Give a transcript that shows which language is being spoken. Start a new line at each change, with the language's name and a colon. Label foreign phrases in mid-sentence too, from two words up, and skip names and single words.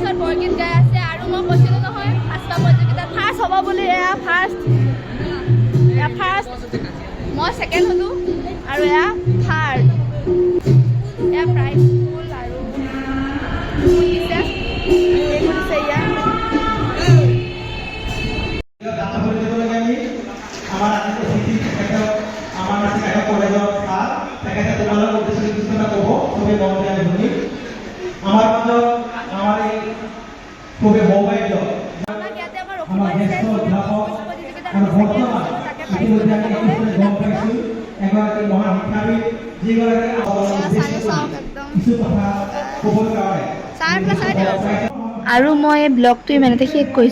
Assamese: বৰগীত গাই আছে আৰু মই কৈছিলোঁ নহয় সাজপাৰ প্ৰতিযোগিতাত ফাৰ্ষ্ট হ'ব বুলি এয়া ফাৰ্ষ্ট মই ছেকেণ্ড হ'লোঁ আৰু এয়া থাৰ্ড এয়া প্ৰাইজ ফুল আৰু দিছে এইবোৰ দিছে ইয়াত
Bangla: আমার আজকে অতিথি আমার আজকে একটা কলেজের স্যার সেখানে তোমাদের উদ্দেশ্যে কিছুটা কব খুবই মন দিয়ে আমি শুনি আমার মাঝে আমার এই খুবই সৌভাগ্য
Assamese: আমাক ইয়াতে আমাৰ আমার অসমৰ জ্যেষ্ঠ অধ্যাপক প্ৰতিযোগিতাত আৰু আমি ছেকেণ্ড বৰ্তমান হৈছিলোঁ তাকে প্ৰাইজ ইতিমধ্যে আমি দিবলৈ এইখিনি গম পাইছোঁ এগৰাকী মহান শিক্ষাবিদ যিগৰাকী কিছু কথা ক'বৰ কাৰণে আৰু মই এই ব্লগটো ইমানতে শেষ কৰিছোঁ।